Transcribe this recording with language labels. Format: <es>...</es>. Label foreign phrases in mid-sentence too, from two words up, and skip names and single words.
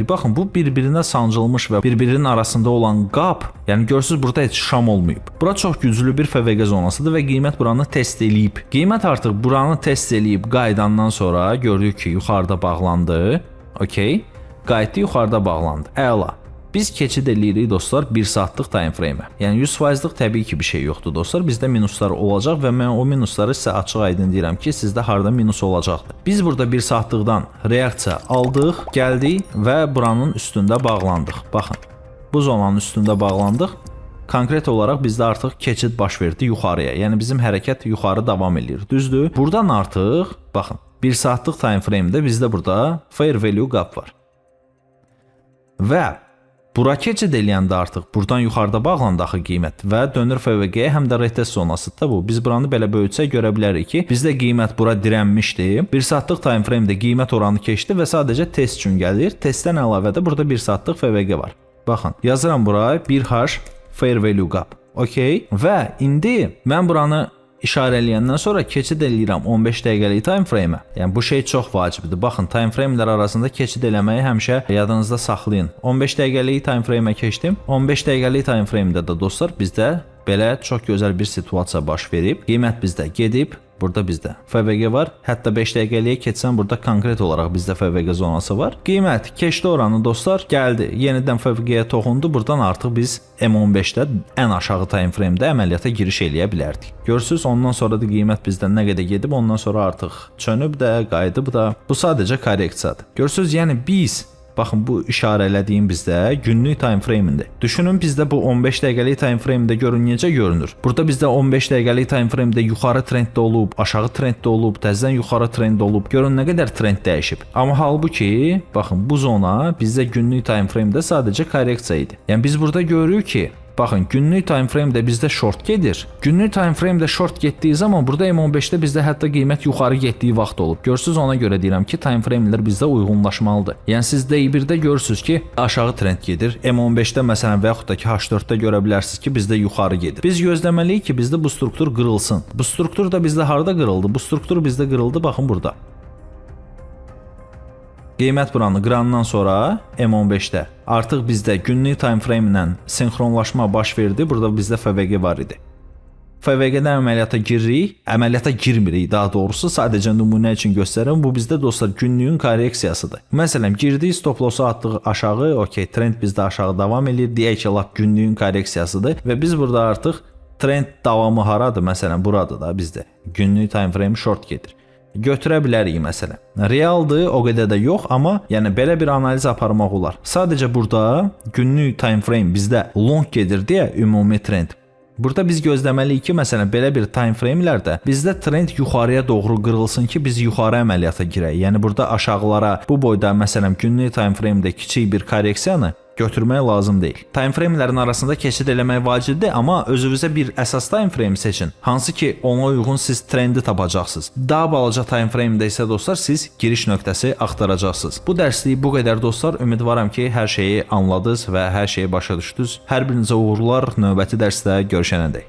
<az>Baxın bu bir-birinə sancılmış və bir-birinin arasında olan qap, yəni görürsüz burada heç şam olmayıb. Bura çox güclü bir FVG zonasıdır və qiymət buranı test eləyib. Qiymət artıq buranı test eləyib qayıdandan sonra gördük ki, yuxarıda bağlandı. Okey. Qayıtdı, yuxarıda bağlandı. Əla. Biz keçid eləyirik dostlar 1 saatlıq</az> <en>time frame-</en> <az>ə. Yəni 100%lıq təbii ki bir şey yoxdur dostlar. Bizdə minuslar olacaq və mən o minusları sizə açıq aydın deyirəm ki, sizdə harda minus olacaqdır. Biz burada 1 saatlıqdan reaksiya aldıq, gəldik və buranın üstündə bağlandıq. Baxın. Bu zonanın üstündə bağlandıq. Konkret olaraq bizdə artıq keçid baş verdi yuxarıya. Yəni bizim hərəkət yuxarı davam edir. Düzdür? Buradan artıq baxın 1 saatlıq</az> <en>time frame-</en> <az>də bizdə burada</az> <en>fair value gap</en> <az>var. Və bura keçid eləyəndə artıq buradan yuxarıda bağlandı axı qiymət və dönür FVG-yə, həm də retest zonasıdır da bu. Biz buranı belə böyütsək görə bilərik ki, bizdə qiymət bura dirənmişdi. 1 saatlıq</az> <en>time frame-</en> <az>də qiymət oranı keçdi və sadəcə test üçün gəlir. Testdən əlavə də burada 1 saatlıq FVG var. Baxın, yazıram bura 1H</az> <en>fair value gap.</en> <az>Okey. Və indi mən buranı İşarə eləyəndən sonra keçid eləyirəm 15 dəqiqəlik</az> <en>time frame-</en> <az>ə. Yəni bu şey çox vacibdir. Baxın,</az> <en>time frame-</en> <az>lər arasında keçid eləməyi həmişə yadınızda saxlayın. 15 dəqiqəlik</az> <en>time frame-</en> <az>ə keçdim. 15 dəqiqəlik</az> <en>time frame-</en> <az>də də dostlar bizdə belə çox gözəl bir situasiya baş verib. Qiymət bizdə gedib Burada bizdə FVG var. Hətta 5 dəqiqəliyə keçsən burada konkret olaraq bizdə FVG zonası var. Qiymət keçdi oranı dostlar, gəldi. Yenidən FVG-yə toxundu. Buradan artıq biz M15-də ən aşağı</az> <en>time frame-</en> <az>də əməliyyata giriş eləyə bilərdik. Görürsüz, ondan sonra da qiymət bizdən nə qədər gedib, ondan sonra artıq çönüb də, qayıdıb da. Bu sadəcə korreksiyadır. Görürsüz, yəni biz baxın, bu işarələdiyim bizdə günlük</az> <en>time frame-</en> <az>indir. Düşünün, bizdə bu 15 dəqiqəlik</az> <en>time frame-</en> <az>də görün necə görünür. Burada bizdə 15 dəqiqəlik</az> <en>time frame-</en> <az>də yuxarı trenddə olub, aşağı trenddə olub, təzədən yuxarı trend olub. Görün nə qədər trend dəyişib. Amma halbuki, baxın, bu zona bizdə günlük</az> <en>time frame-</en> <az>də sadəcə korreksiya idi. Yəni biz burada görürük ki, baxın, günlük</az> <en>time frame-</en> <az>də bizdə short gedir. Günlük</az> <en>time frame-</en> <az>də short getdiyi zaman burada M15-də bizdə hətta qiymət yuxarı getdiyi vaxt olub. Görürsüz, ona görə deyirəm ki,</az> <en>time frame-</en> <az>lər bizdə uyğunlaşmalıdır. Yəni siz D1-də görürsüz ki, aşağı trend gedir. M15-də məsələn və yaxud da ki, H4-də görə bilərsiniz ki, bizdə yuxarı gedir. Biz gözləməliyik ki, bizdə bu struktur qırılsın. Bu struktur da bizdə harda qırıldı? Bu struktur bizdə qırıldı, baxın burada. Qiymət buranı qırandan sonra M15-də artıq bizdə günlük</az> <en>time frame</en> <az>ilə sinxronlaşma baş verdi. Burada bizdə FVG var idi. FVG-dən əməliyyata giririk, əməliyyata girmirik daha doğrusu. Sadəcə nümunə üçün göstərirəm. Bu bizdə dostlar günlüyün korreksiyasıdır. Məsələn, girdik, stop loss-u atdıq aşağı, okey, trend bizdə aşağı davam edir. Deyək ki, lap günlüyün korreksiyasıdır və biz burada artıq trend davamı haradır? Məsələn, buradır da bizdə. Günlük</az> <en>time frame</en> <az>short gedir. Götürə bilərik məsələn. Realdır, o qədər də yox, amma yəni belə bir analiz aparmaq olar. Sadəcə burada günlük</az> <en>time frame</en> <az>bizdə long gedir deyə ümumi trend. Burada biz gözləməliyik ki, məsələn, belə bir</az> <en>time frame-</en> <az>lərdə bizdə trend yuxarıya doğru qırılsın ki, biz yuxarı əməliyyata girək. Yəni burada aşağılara bu boyda məsələn günlük</az> <en>time frame-</en> <az>də kiçik bir korreksiyanı götürmək lazım deyil.</az> <en>Time frame-</en> <az>lərin arasında keçid eləmək vacibdir, amma özünüzə bir əsas</az> <en>time frame</en> <az>seçin. Hansı ki, ona uyğun siz trendi tapacaqsınız. Daha balaca</az> <en>time frame-</en> <az>də isə dostlar siz giriş nöqtəsi axtaracaqsınız. Bu dərslik bu qədər dostlar. Ümidvaram ki, hər şeyi anladınız və hər şeyi başa düşdünüz. Hər birinizə uğurlar. Növbəti dərsdə görüşənədək.</az>